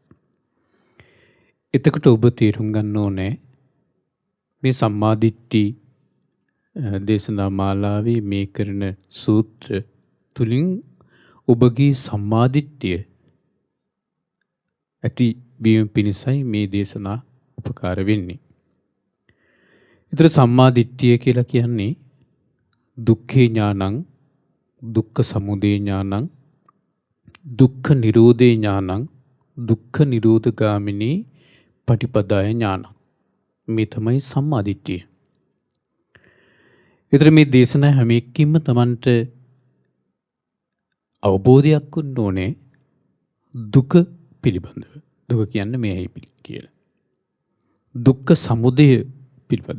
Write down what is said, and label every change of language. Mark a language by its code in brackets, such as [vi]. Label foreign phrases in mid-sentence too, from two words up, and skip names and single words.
[si] එතකොට ඔබ තේරුම් ගන්න ඕනේ මේ සම්මාදිට්ඨි දේශනා මාලාවේ මේ කරන සූත්‍ර තුලින් ඔබගේ සම්මාදිට්ඨිය ඇති වීම පිණිසයි මේ දේශනා උපකාර වෙන්නේ. ඒතර සම්මාදිට්ඨිය කියලා කියන්නේ [pi] දුක්ඛේ ඥානං, දුක්ඛ සමුදය ඥානං, දුක්ඛ නිරෝධේ ඥානං, දුක්ඛ නිරෝධගාමිනී පටිපදාය ඥානං. [si] මේ තමයි සම්මාදිට්ඨිය. ඒතර මේ දේශනා හැම එකකින්ම Tamanට අවබෝධයක් වුණ ඕනේ දුක පිළිබඳව. දුක කියන්නේ මේයි කියලා. දුක්ඛ සමුදය පිළිබඳව.